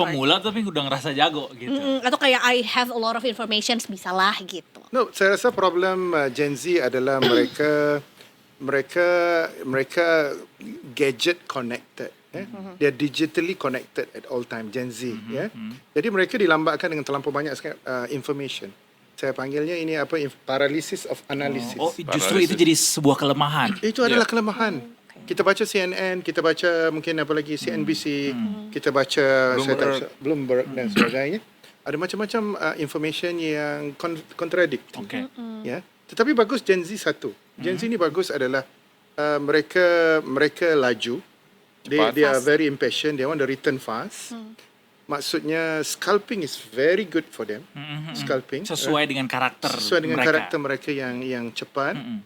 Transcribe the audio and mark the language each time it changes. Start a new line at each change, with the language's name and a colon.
Indonesian: pemula tapi udah ngerasa jago gitu.
English: Atau kayak I have a lot of information, bisalah gitu.
Malay: No, saya rasa problem Gen Z adalah mereka mereka gadget connected.
English: They are digitally connected at all time, Gen Z.
Malay: Jadi mereka dilambatkan dengan terlampau banyak information. Saya panggilnya ini apa, paralysis of analysis.
Indonesian: Oh, justru itu jadi sebuah kelemahan.
Malay: Itu adalah kelemahan. Kita baca CNN, kita baca mungkin apa lagi CNBC, kita baca Bloomberg dan sebagainya. Ada macam-macam information yang contradict. Ya. Tetapi bagus Gen Z satu. Gen Z ni bagus adalah mereka laju.
English: They are very impatient. They want the return fast. Maksudnya scalping is very good for them. Scalping
Indonesian: Sesuai dengan karakter karakter mereka yang cepat.